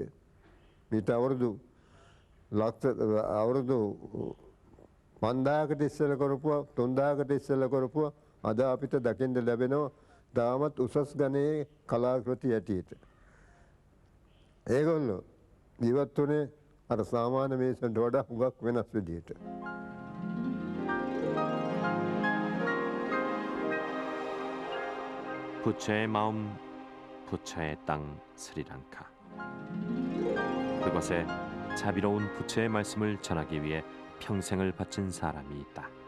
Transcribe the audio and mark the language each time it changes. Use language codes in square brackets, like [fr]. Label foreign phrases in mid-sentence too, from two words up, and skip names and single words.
[si] මීට අවුරුදු 5000කට ඉස්සෙල්ලා කරපුවා 3000කට ඉස්සෙල්ලා කරපුවා අද අපිට දකින්න ලැබෙනවා තාමත් උසස් ගණයේ කලාකෘති ඇටියට. ඒගොල්ලෝ ජීවත් වුණේ අර සාමාන්‍ය මිනිස්සුන්ට වඩා හුඟක් වෙනස් විදියට. [ko] 부처의 마음, 부처의 땅 스리랑카. 그곳에 자비로운 부처의 말씀을 전하기 위해 평생을 바친 사람이 있다.